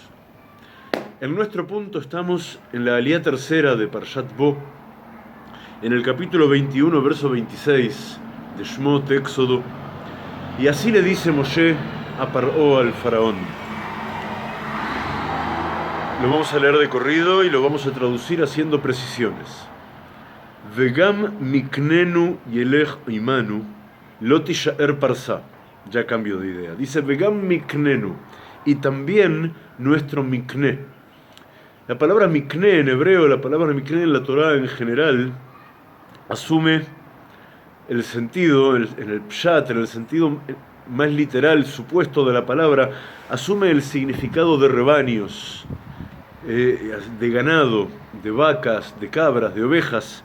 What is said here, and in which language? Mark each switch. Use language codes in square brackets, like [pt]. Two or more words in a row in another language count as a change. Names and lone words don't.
[es] En nuestro punto estamos en la aliyá tercera de Parshat Bo, en el capítulo 21, verso 26 de Shmot, Éxodo, y así le dice Moshe a Paró, al faraón. Lo vamos a leer de corrido y lo vamos a traducir haciendo precisiones. [he] וגם מקננו ילך עמנו לא תשאר פרסה. [es] Ya cambio de idea. Dice [he] וגם מקננו, [es] y también nuestro mikne. La palabra mikne en hebreo, la palabra mikne en la Torá en general, asume el sentido, en el pshat, en el sentido más literal, supuesto de la palabra, asume el significado de rebaños, de ganado, de vacas, de cabras, de ovejas.